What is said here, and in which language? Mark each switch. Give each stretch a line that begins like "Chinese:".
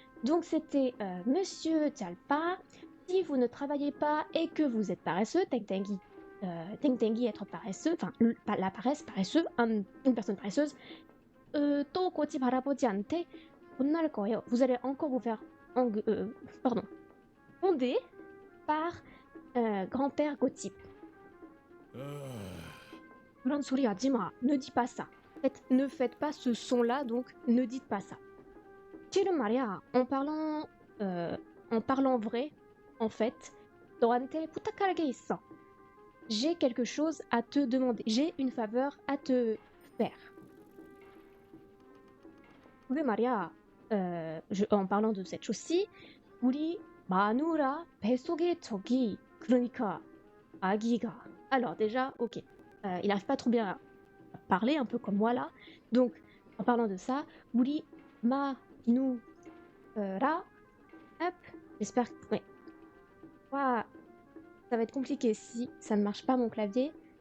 French: Donc c'était Monsieur Tjalpa, si vous ne travaillez pas et que vous êtes paresseux, Tengtengi, Tengtengi être paresseux, enfin la paresse, paresseux, une personne paresseuse, 또 고집 할아버지한테 혼날 거예요. Vous allez encore vous faire pardon, fondé par grand-père Gottip.
Korean: 그런 소리 하지 마. Ne dis pas ça.
French: Ne faites pas ce son-là, donc ne dites pas ça.
Korean: 실은 말이야, en parlant vrai, en fait, 너한테 부탁할 게 있어.
French: J'ai quelque chose à te demander. J'ai une faveur à te faire.
Korean: 그게 말이야, en parlant de cette chose-ci, 우리 마누라 뱃속에 저기, 그러니까 아기가.
French: Alors déjà, ok, il n'arrive pas trop bien à parler, un peu comme moi là. Donc, en parlant de ça, 우리 마누라, hop, j'espère que... Ouais. Waouh, ça va être compliqué si ça ne marche pas mon clavier.